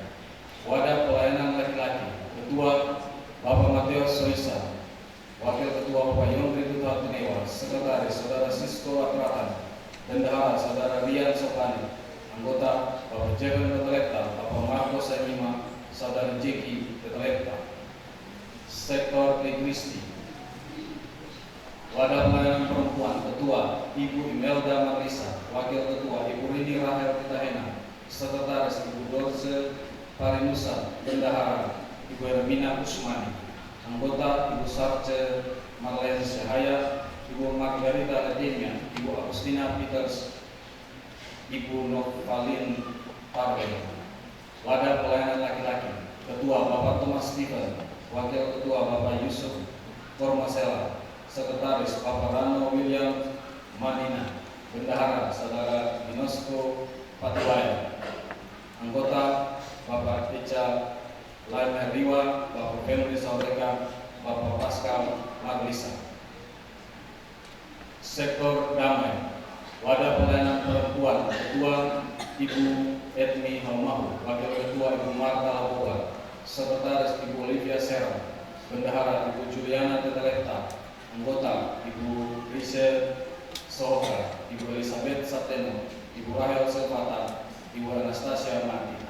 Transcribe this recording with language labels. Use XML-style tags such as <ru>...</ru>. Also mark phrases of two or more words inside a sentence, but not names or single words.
<id>Wadah Pelayanan Laki-laki. Ketua Bapak Mateus Soisa, Wakil Ketua Bapak Yongri Tutwa Tulewa, Sekretaris Saudara Sisko Atratan, Bendahara Saudara Rian Sopani, Anggota Bapak Jeven Tetelepta, Bapak Marco Saimima, Saudara Jeki Tetelepta. Sektor Kristi, Wadah Pelayanan Perempuan. Ketua Ibu Imelda Marlisa, Wakil Ketua Ibu Rini Rahel Kitahena, Sekretaris Ibu Dorce Parinusa, Bendahara Ibu Hermina Usmani. Anggota Ibu Sarce Marlene Syahaya, Ibu Margarita Ledemia, Ibu Agustina Peters, Ibu Novalin Parwe. Wadah Pelayanan Laki-laki, Ketua Bapak Thomas Stephen, Wakil Ketua Bapak Yusuf Kormasela, Sekretaris Bapak Rano William Manina, Bendahara Saudara Dinosko Patuaya, Anggota Bapak Eca Lainer Riwa, Bapak Fenri Saureka, Bapak Pascal Maglisa. Sektor Damai, Wadah Pelayanan Perempuan, Ketua Ibu Edmi Haumahu, Wakil Ketua Ibu Marta Lapola, Sekretaris Ibu Olivia Serang, Bendahara Ibu Juliana Teteleta, Anggota Ibu Rise Sohoka, Ibu Elizabeth Sateno, Ibu Rahel Selvata, Ibu Anastasia Martina.</id>